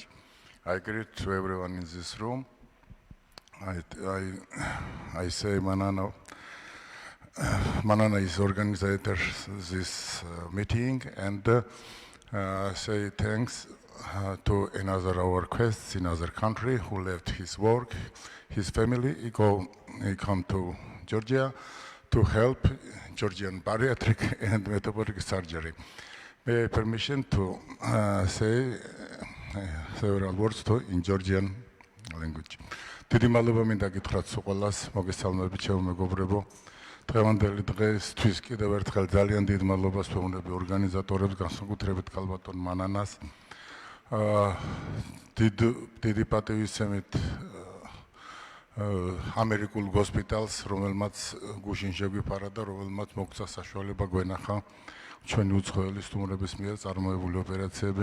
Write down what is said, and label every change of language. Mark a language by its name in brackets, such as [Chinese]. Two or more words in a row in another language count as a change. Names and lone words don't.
[English] I greet to everyone in this room. I say Manana is organizer this meeting, and say thanks to another our guests in other country who left his work, his family. He come to Georgia to help Georgian bariatric and metabolic surgery. May I permission to say several words in Georgian language. [Georgian] დიდი მადლობა მინდა გითხრათ ყველას, მოგესალმებით ჩემო მეგობრებო. დღევანდელი დღესთვის კიდევ ერთხელ ძალიან დიდ მადლობას ვეუბნები ორგანიზატორებს, განსაკუთრებით ქალბატონ მანანას. დიდი პატივისცემით ამერიკულ ჰოსპიტალს, რომელმაც გუშინ შეგვიფარა და რომელმაც მოგცა საშუალება გვენახა ჩვენი უცხოელი სტუმრების მიერ წარმოებული ოპერაციები.